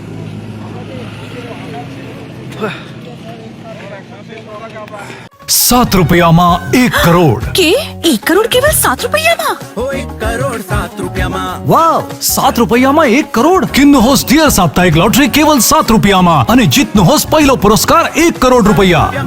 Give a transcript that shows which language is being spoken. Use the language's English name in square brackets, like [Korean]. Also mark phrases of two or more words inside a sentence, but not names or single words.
[Hindi] ₹7 1 करोड़ के 1 करोड़ केवल 7 रुपया में [Nepali] वाव ₹7 1 करोड़ किन्न होस् डियर साप्ताहिक लॉटरी केवल ₹7 में अनि जित्नु होस् पहिलो पुरस्कार 1 करोड़ रुपया।